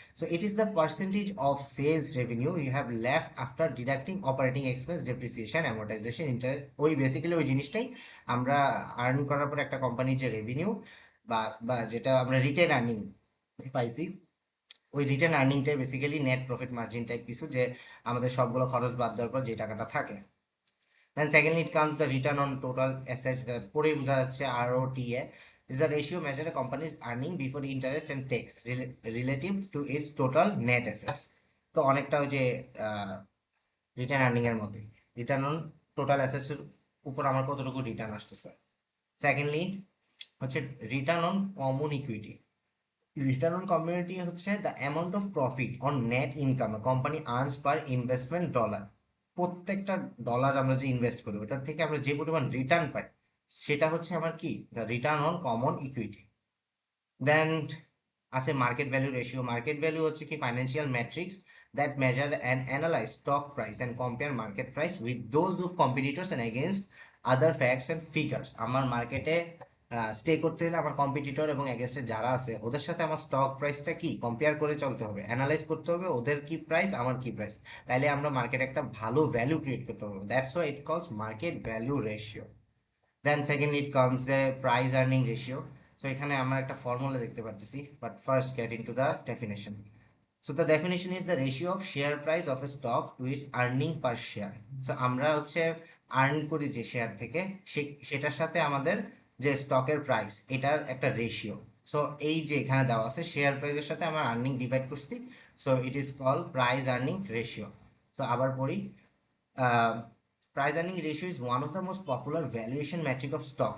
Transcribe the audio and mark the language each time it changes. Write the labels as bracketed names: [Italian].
[English] So it is the percentage of sales revenue you have left after deducting operating expense, depreciation, amortization, interest. [Bangla] ওই basically ওই জিনিসটাই আমরা earn করার পর একটা কোম্পানির যে রেভিনিউ বা বা যেটা আমরা রিটেন আর্নিং পাইছি, ওই written আর্নিংটাই basically net profit margin type কিছু, যে আমাদের সবগুলো খরচ বাদ দেওয়ার পর যে টাকাটা থাকে। [English] Then secondly, it comes the return on total asset, [Bangla] পরে বোঝা যাচ্ছে [English] ROTA, is the ratio measure a company's earning before interest and tax relative to its total net assets. [Bangla] তো অনেকটা ওই যে রিটার্ন আর্নিং এর মধ্যে রিটার্ন অন টোটাল অ্যাসেটস এর উপর আমার কতটুকু রিটার্ন আসতেছে। [English] Secondly হচ্ছে return on common equity. Return on community হচ্ছে the amount of profit on net income company earns per investment dollar. [Bangla] প্রত্যেকটা ডলার আমরা যে ইনভেস্ট করি ওটার থেকে আমরা যে পরিমাণ রিটার্ন পাই সেটা হচ্ছে আমার কি, [English] The return on common equity. Then আছে market value ratio. Market value হচ্ছে কি financial metrics that measure and analyse stock price and compare market price with those of competitors and against other facts and figures. [Bangla] আমার মার্কেটে stay করতে হলে আমার competitor এবং এগেনস্টে যারা আছে ওদের সাথে আমার স্টক প্রাইসটা কি কম্পেয়ার করে চলতে হবে, অ্যানালাইজ করতে হবে ওদের কি প্রাইস আমার কি প্রাইস, তাইলে আমরা মার্কেটে একটা ভালো ভ্যালু ক্রিয়েট করতে পারবো। [English] That's why it calls market value ratio. Then secondly it comes the price earning ratio. So [Bangla] এখানে আমরা একটা ফর্মুলা দেখতে পারতেছি, [English] but first get into the definition. So the definition is the ratio of share price of a stock to its earning per share. [Bangla] So আমরা হচ্ছে earn করি যে share থেকে সেটার সাথে আমাদের যে স্টকের প্রাইস এটার একটা রেশিও। সো এই যে এখানে দেওয়া আছে শেয়ার প্রাইসের সাথে আমরা আর্নিং ডিভাইড করছি, [English] So it is call price earning ratio. So আবার পড়ি, price earning ratio is one of the most popular valuation metric of stock.